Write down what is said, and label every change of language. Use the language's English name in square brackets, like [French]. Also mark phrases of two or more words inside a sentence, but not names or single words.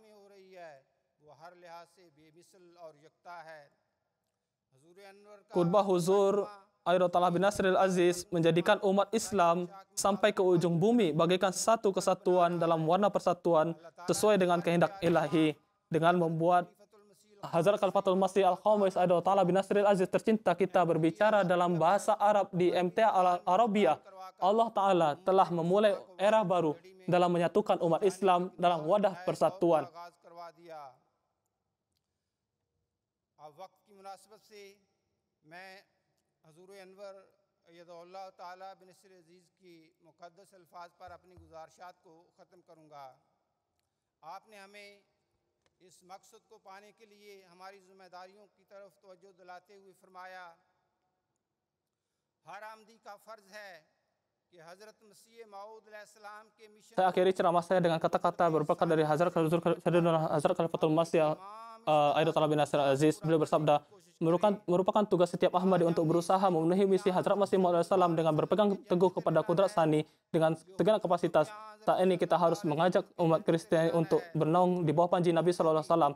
[Indonesian] Khutbah Huzur [Arabic] أيده الله بنصره العزيز [Indonesian] menjadikan umat Islam sampai ke ujung bumi bagaikan satu kesatuan dalam warna persatuan sesuai dengan kehendak ilahi. Dengan membuat Hazrat Khalifatul Masih Al-Khamis [Arabic] أيده الله بنصره العزيز [Indonesian] tercinta kita berbicara dalam bahasa Arab di MTA Al-Arabiyah, Allah Ta'ala telah memulai era baru dalam menyatukan umat Islam dalam wadah persatuan. [Urdu] میں حضور انور [Arabic] أيده الله تعالى بن نصير العزيز [Urdu] کی مقدس الفاظ پر اپنی گزارشات کو ختم کروں گا. آپ نے ہمیں اس مقصد کو پانے کے لیے ہماری ذمہ داریوں کی طرف توجہ دلاتے ہوئے فرمایا، ہر احمدی کا فرض ہے کہ حضرت مسیح موعود علیہ السلام کے مشن. [Indonesian] Saya akhiri ceramah saya dengan kata-kata berberkat dari Hazrat Khalifatul Masih [Arabic] أيده الله بنصره العزيز. [Indonesian] Beliau bersabda, merupakan tugas setiap Ahmadi untuk berusaha memenuhi misi Hazrat Masih Maud SAW dengan berpegang teguh kepada [Urdu] قدرت ثانیہ [Indonesian] dengan segala kapasitas. Saat ini kita harus mengajak umat Kristiani untuk bernaung di bawah panji Nabi SAW.